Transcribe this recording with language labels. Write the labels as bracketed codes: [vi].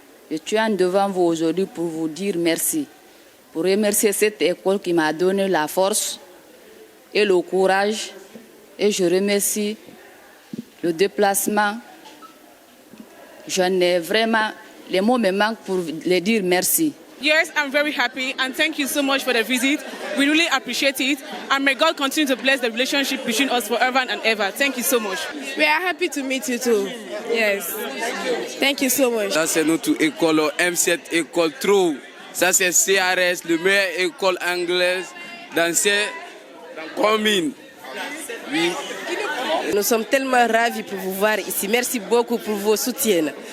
[fr] Je suis devant vous aujourd'hui pour vous dire merci. Pour remercier cette école qui m'a donné la force et le courage. Et je remercie le déplacement. J'en ai vraiment, les mots me manquent pour les dire merci. [en] Yes, I'm very happy and thank you so much for the visit. We really appreciate it and may God continue to bless the relationship between us forever and ever. Thank you so much. We are happy to meet you too. Yes. Thank you so much. [fr] Ça c'est notre école M7 école Trou. Ça c'est CRS, le meilleure école anglaise dans cette commune. Oui. Nous sommes tellement ravis pour vous voir ici. Merci beaucoup pour vos soutiens.